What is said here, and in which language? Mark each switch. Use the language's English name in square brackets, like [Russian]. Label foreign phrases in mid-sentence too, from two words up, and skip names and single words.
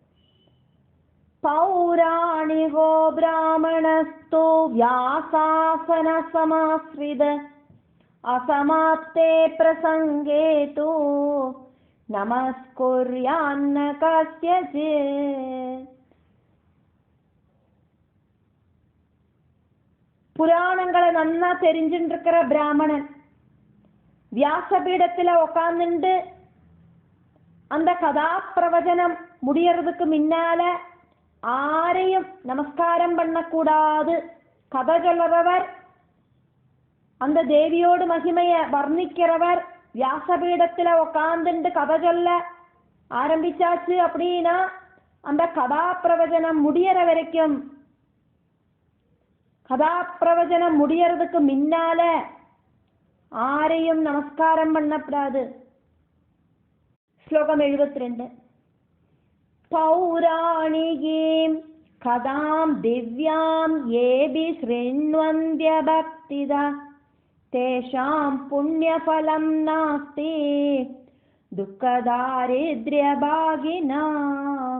[Sanskrit] പൗരാണികോ ബ്രാഹ്മണസ്തു വ്യാസാസന സമാശ്രിത അസമാപ്തേ പ്രസംഗേ തു നമസ്കുര്യാന്ന കസ്യചിത്. [Tamil] புராணங்களை நன்னா தெரிஞ்சுட்டு இருக்கிற பிராமணன் வியாசபீடத்துல உட்கார்ந்துட்டு அந்த கதாப்பிரவச்சனம் முடியறதுக்கு முன்னால ஆரையும் நமஸ்காரம் பண்ணக்கூடாது. கதை சொல்றவர், அந்த தேவியோடு மகிமைய வர்ணிக்கிறவர் வியாசபீடத்துல உட்கார்ந்துட்டு கதை சொல்ல ஆரம்பிச்சாச்சு அப்படின்னா அந்த கதாப்பிரவச்சனம் முடியற வரைக்கும், கதாப்பிரவச்சனம் முடியறதுக்கு முன்னால ஆரையும் நமஸ்காரம் பண்ணப்படாது. [Sanskrit] ശ്ലോകം 72. പൗരാണികീം കഥാം ദിവ്യാം യേബി ശൃണ്വന്ത്യ ഭക്തിദ തേഷാം പുണ്യഫലം നാസ്തി ദുഃഖദാരിദ്ര്യഭാഗിനാം.